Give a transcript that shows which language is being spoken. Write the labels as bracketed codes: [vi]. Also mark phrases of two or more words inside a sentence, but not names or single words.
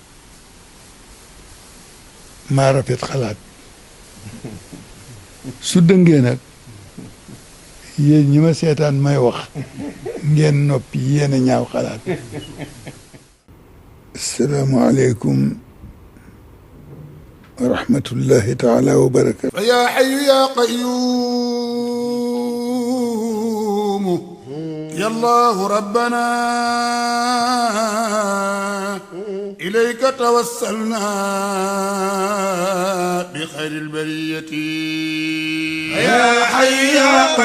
[wo] maa rafet xalaat su dëngee nag yéen ñi ma seetaan may wax ngeen noppi yéen a ñaaw xalaat [ar] السلام عليكم ورحمة الله تعالى وبركاته يا حي يا قيوم يا الله ربنا إليك توسلنا بخير البرية يا حي يا